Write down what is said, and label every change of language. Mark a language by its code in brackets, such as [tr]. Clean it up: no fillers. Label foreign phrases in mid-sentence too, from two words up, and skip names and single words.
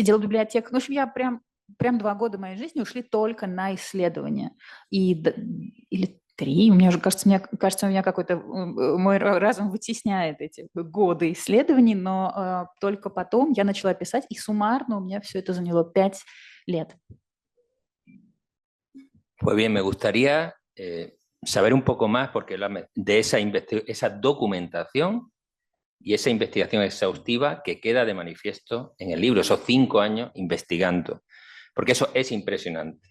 [ru] В общем, я прям прям 2 года моей жизни ушли только на исследования. Или 3, мне кажется, у меня какой-то мой разум вытесняет эти годы исследований, но только потом я начала писать, и суммарно у меня все это заняло 5 лет. [es] Pues bien, me gustaría saber un poco más porque de esa documentación y esa investigación exhaustiva que queda de manifiesto en el libro, esos 5 años investigando, porque eso es impresionante.